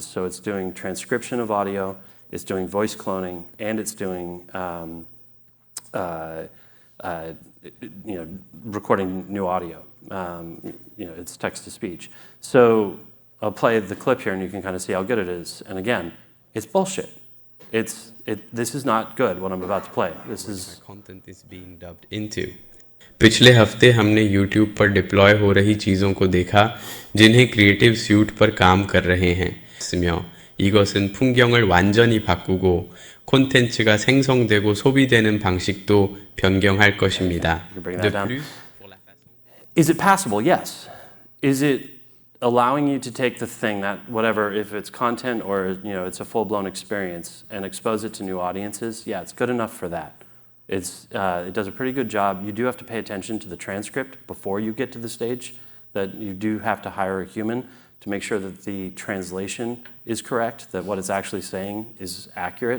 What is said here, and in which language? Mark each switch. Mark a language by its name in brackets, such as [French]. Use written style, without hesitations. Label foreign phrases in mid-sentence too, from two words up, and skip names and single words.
[English] So it's doing transcription of audio, it's doing voice cloning, and it's doing recording new audio. It's text-to-speech. So I'll play the clip here, and you can kind of see how good it is. And again, it's bullshit. This is not good, what I'm about to play. This is... Content is being dubbed into. [Hindi] पिछले हफ्ते हमने YouTube पर डिप्लॉय हो रही चीज़ों को देखा जिन्हें क्रिएटिव स्यूट पर काम कर रहे हैं. [Korean] 쓰며 이것은 풍경을 완전히 바꾸고 콘텐츠가 생성되고 소비되는 방식도 변경할 것입니다. [English] Is it passable? Yes. Is it allowing you to take the thing that, whatever, if it's content or it's a full-blown experience, and expose it to new audiences? Yeah, it's good enough for that. It does a pretty good job. You do have to pay attention to the transcript before you get to the stage, that you do have to hire a human to make sure that the translation is correct, that what it's actually saying is accurate.